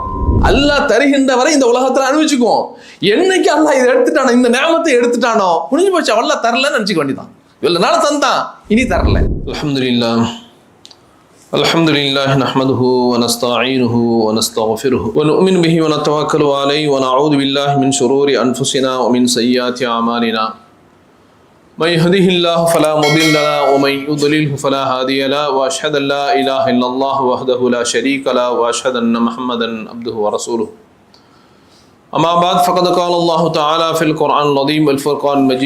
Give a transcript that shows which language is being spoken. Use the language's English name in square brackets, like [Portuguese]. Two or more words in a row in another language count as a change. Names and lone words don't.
[Tamil] அல்லாஹ் தருகின்ற வரை இந்த உலகத்தில் அனுபவிச்சுக்குவோம். என்னைக்கு அல்லாஹ் இதை எடுத்துட்டானோ, இந்த நேமத்தை எடுத்துட்டானோ, முடிஞ்சு போச்சு, அல்லாஹ் தரலன்னு நினைச்சுக்க வேண்டியதான். இவ்வளவு நாள் தந்தான், இனி தரல. [Arabic] الحمد لله الحمد لله نحمده ونستعينه ونستغفره ونؤمن به ونتوكل عليه ونعوذ بالله من شرور أنفسنا ومن سيئات أعمالنا. من يهده الله فلا مضل له ومن يضلله فلا هادي له واشهد ان لا اله الا الله وحده لا شريك له واشهد ان محمدا عبده ورسوله. اما بعد فقد قال الله تعالى في القران العظيم والفرقان المجيد.